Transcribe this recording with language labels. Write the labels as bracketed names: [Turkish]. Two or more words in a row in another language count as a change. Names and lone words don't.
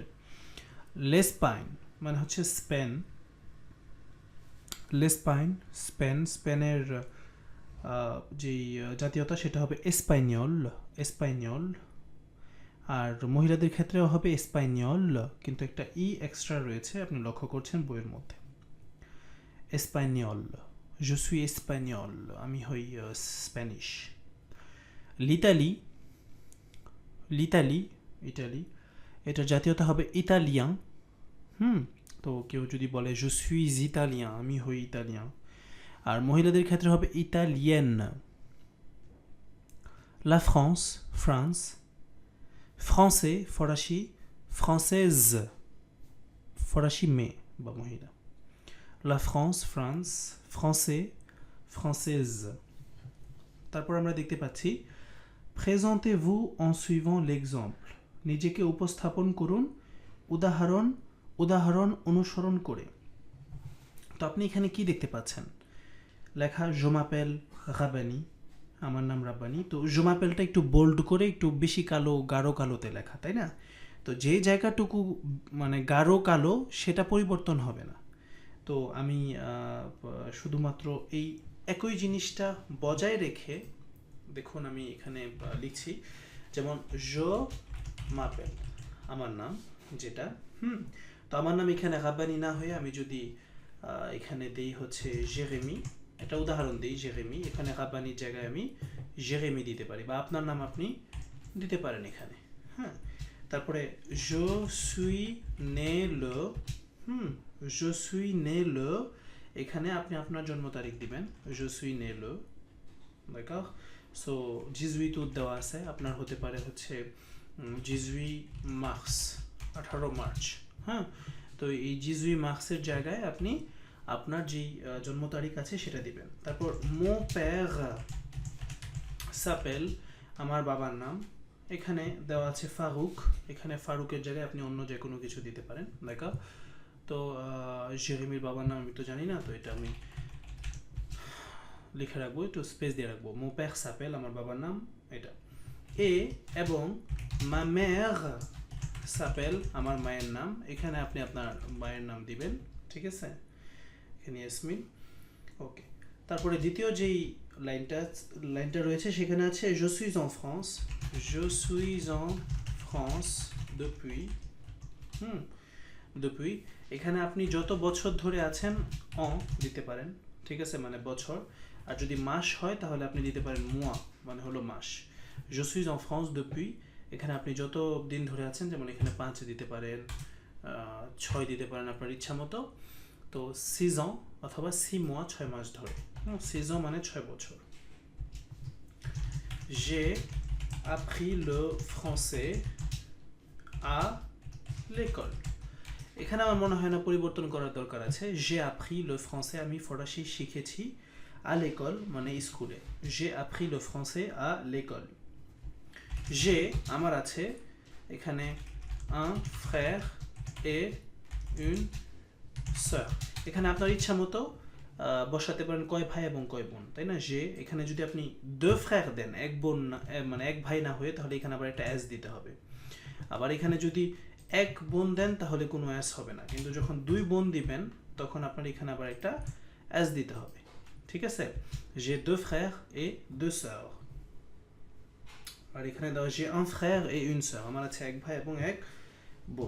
[Bangla] লেসপাইন মানে হচ্ছে স্পেনের যেই জাতীয়তা সেটা হবে এসপাইনিয়ল, আর মহিলাদের ক্ষেত্রেও হবে এসপাইনিয়ল, কিন্তু একটা এক্সট্রা রয়েছে, আপনি লক্ষ্য করছেন বইয়ের মধ্যে। এসপাইনিয়ল, [French] je suis espagnol, [Bangla] আমি হই স্প্যানিশ। ইটালি, এটার জাতীয়তা হবে ইতালিয়ান। তো কেউ যদি বলে [French] je suis italien, [Bangla] আমি হই ইতালিয়ান, আর মহিলাদের ক্ষেত্রে হবে ইতালিয়েন। লা ফ্রান্স, ফ্রান্সে ফরাসি, ফ্রান্সেজ ফরাসি মেয়ে বা মহিলা। লা ফ্রান্স ফ্রান্সে, ফ্রান্সেজ। তারপর আমরা দেখতে পাচ্ছি [French] présentez-vous en suivant l'exemple, [Bangla] নিজেকে উপস্থাপন করুন উদাহরণ অনুসরণ করে। তো আপনি এখানে কি দেখতে পাচ্ছেন? লেখা [French] je m'appelle [Bangla] রাব্বানি, আমার নাম রাব্বানি। তো [French] je m'appelle [Bangla] টা একটু বোল্ড করে একটু বেশি গাঢ় কালোতে লেখা, তাই না? তো যে জায়গাটুকু মানে গাঢ় কালো সেটা পরিবর্তন হবে না। তো আমি শুধুমাত্র এই একই জিনিসটা বজায় রেখে, দেখুন আমি এখানে লিখছি, যেমন [French] je m'appelle [Bangla] আমার নাম যেটা, তো আমার নাম এখানে রাব্বানি না হয়ে আমি যদি এখানে দেই হচ্ছে জেরেমি, এটা উদাহরণ দিই জেরেমি, এখানে রাব্বানির জায়গায় আমি জেরেমি দিতে পারি, বা আপনার নাম আপনি দিতে পারেন এখানে। [French] তারপরে je suis né le, [Bangla] এখানে আপনি আপনার জন্ম তারিখ দিবেন, [French] je suis né le, d'accord? [Bangla] সো 18 août দেওয়া আছে, আপনার হতে পারে হচ্ছে 18 মার্চ, 18 মার্চ। তো এই 18 মার্চের জায়গায় আপনি আপনার যেই জন্ম তারিখ আছে সেটা দিবেন। [French] তারপর mon père s'appelle, [Bangla] আমার বাবার নাম, এখানে দেওয়া আছে ফারুক, এখানে ফারুকের জায়গায় আপনি অন্য যে কোনো কিছু দিতে পারেন, দেখা। তো জেরেমির বাবার নাম আমি তো জানি না, তো এটা আমি লিখে রাখবো, একটু স্পেস দিয়ে রাখবো। [French] mon père s'appelle, [Bangla] আমার বাবার নাম এটা। এবং [French] ma mère s'appelle, [Bangla] আমার মায়ের নাম, এখানে আপনি আপনার মায়ের নাম দিবেন, ঠিক আছে? এখানে ইয়াসমিন, ওকে। তারপরে দ্বিতীয় যেই লাইনটা লাইনটা রয়েছে সেখানে আছে [French] je suis en France, je suis en France depuis depuis [Bangla] এখানে আপনি যত বছর ধরে আছেন en দিতে পারেন, ঠিক আছে, মানে বছর। আর যদি মাস হয় তাহলে আপনি দিতে পারেন mois, মানে হলো মাস। [French] je suis en France depuis, [Bangla] এখানে আপনি যত দিন ধরে আছেন, যেমন এখানে 5 দিতে পারেন, 6 দিতে পারেন আপনার ইচ্ছা মতো। তো 6 ans অথবা 6 mois, 6 মাস ধরে। 6 ans মানে 6 বছর। [French] J'ai appris le français à l'école. [Bangla] এখানে আমার মনে হয় না পরিবর্তন করার দরকার আছে। [French] J'ai appris le français, [Bangla] আমি ফরাসি শিখেছি [French] à l'école [Bangla] মানে স্কুলে। [French] J'ai appris le français à l'école. J'ai [Bangla] আমার আছে এখানে [French] un frère et une sœur. [Bangla] এখানে আপনার ইচ্ছা মতো বসাতে পারেন কয় ভাই এবং কয় বোন, তাই না? যে এখানে যদি আপনি [French] deux frères [Bangla] দেন, এক বোন মানে এক ভাই না হয়ে, তাহলে এখানে আবার একটা s দিতে হবে। আবার এখানে যদি এক বোন দেন তাহলে কোনো s হবে না, কিন্তু যখন দুই বোন দিবেন তখন আপনার এখানে আবার একটা s দিতে হবে, ঠিক আছে? [French] j'ai deux frères et deux sœurs. [Bangla] আর এখানে দাও [French] j'ai un frère et une sœur, [Bangla] আমার আছে এক ভাই এবং এক বোন।